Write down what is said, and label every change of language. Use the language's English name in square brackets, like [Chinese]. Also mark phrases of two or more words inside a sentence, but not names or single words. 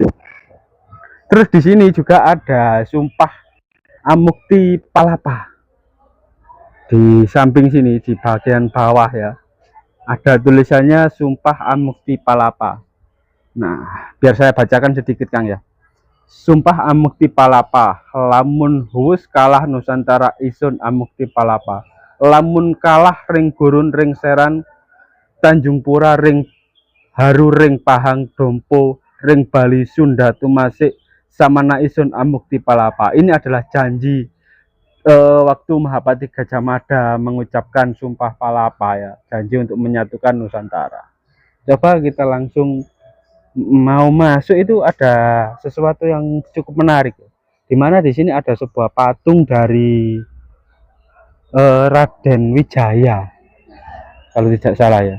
[Indonesian] Terus di sini juga ada Sumpah Amukti Palapa. Di samping sini di bagian bawah ya, ada tulisannya Sumpah Amukti Palapa. Nah, biar saya bacakan sedikit Kang ya. Sumpah Amukti Palapa, [Kawi] lamun huwus kalah Nusantara isun Amukti Palapa. Lamun kalah ring gurun ring seran Tanjung Pura ring haru ring Pahang Dompo ring Bali Sunda tumasik samana isun Amukti Palapa. [Indonesian] Ini adalah janji waktu Mahapatih Gajah Mada mengucapkan Sumpah Palapa ya, janji untuk menyatukan Nusantara. Coba kita langsung mau masuk, itu ada sesuatu yang cukup menarik, dimana di sini ada sebuah patung dari Raden Wijaya kalau tidak salah ya.